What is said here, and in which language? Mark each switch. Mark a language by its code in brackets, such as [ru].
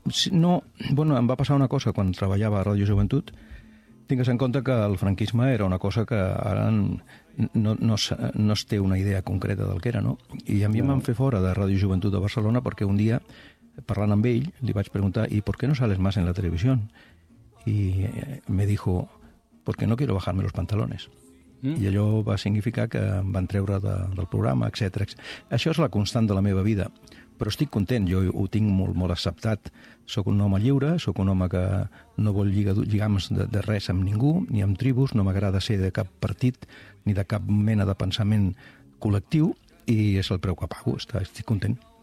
[ca] No, bueno, em va passar una cosa quan treballava a Ràdio Joventut. Tingues en compte que el franquisme era una cosa que ara no es té una idea concreta del que era, no? I a mi em van fer fora de Ràdio Joventut de Barcelona perquè un dia, parlant amb ell, li vaig preguntar [es] «¿Y por qué no sales más en la televisión?» [ca] I [es] me dijo «Porque no quiero bajarme los pantalones». [ca] I allò va significar que em van treure del programa, etc. Això és la constant de la meva vida. Però estic content, jo ho tinc molt, molt acceptat. Sóc un home lliure, sóc un home que no vol lligams de res amb ningú, ni amb tribus, no m'agrada ser de cap partit ni de cap mena de pensament col·lectiu, i és el preu que pago, estic content.